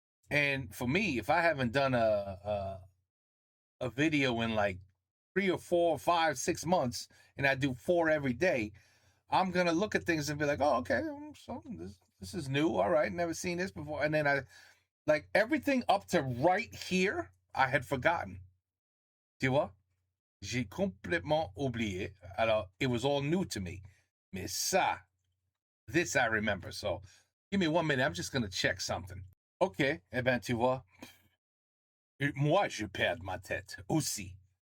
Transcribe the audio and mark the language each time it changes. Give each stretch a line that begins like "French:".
English: And for me, if I haven't done a video in like 3 or 4 or 5, 6 months, and I do 4 every day, I'm gonna look at things and be like, oh, okay, so this is new. All right, never seen this before. And then I like everything up to right here, I had forgotten.
French: Tu vois? J'ai complètement oublié. Alors,
English: it was all new to me.
French: Mais ça,
English: this I remember. So, give me 1 minute. I'm just gonna check something.
French: OK, eh ben, tu vois, moi, je perds ma tête aussi.